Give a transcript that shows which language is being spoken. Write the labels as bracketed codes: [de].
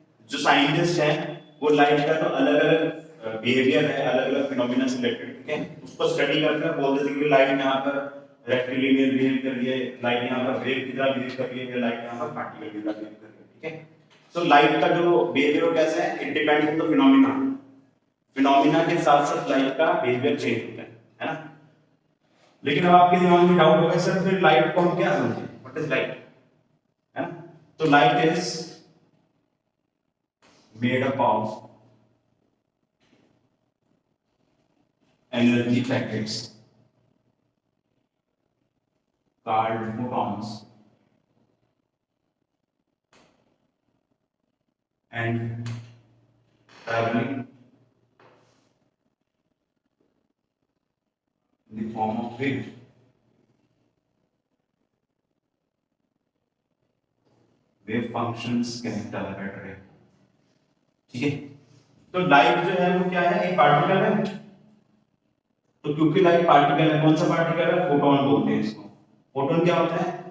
[hi] जो साइंटिस्ट हैं वो लाइट का जो अलग अलग बिहेवियर है, अलग अलग फिनोमिना से रिलेटेड, ठीक है, उसको स्टडी करकर बोल देते हैं कि लाइट यहाँ पर रेक्टिलिनियर बिहेव कर रही है, लाइट यहाँ पर वेव की तरह बिहेव कर रही है, लाइट यहाँ पर पार्टिकल की तरह बिहेव कर रही है, ठीक है। सो लाइट का जो बिहेवियर कैसा है, [en] It depends on the phenomena. [hi] Phenomena के साथ साथ लाइट का बिहेवियर चेंज होता है ना? लेकिन अब आपके दिमाग में डाउट होगा, सर फिर लाइट को हम क्या समझें, [en] what is light, [hi] है ना? [en] तो light is made up of energy packets called photons and traveling in the form of wave. [hi] Wave functions कहता है बैटरी, ठीक है। तो लाइट जो है वो क्या है, एक पार्टिकल है। तो क्योंकि लाइट पार्टिकल है, कौन सा पार्टिकल है? फोटोन बोलते हैं इसको। फोटोन क्या होता है?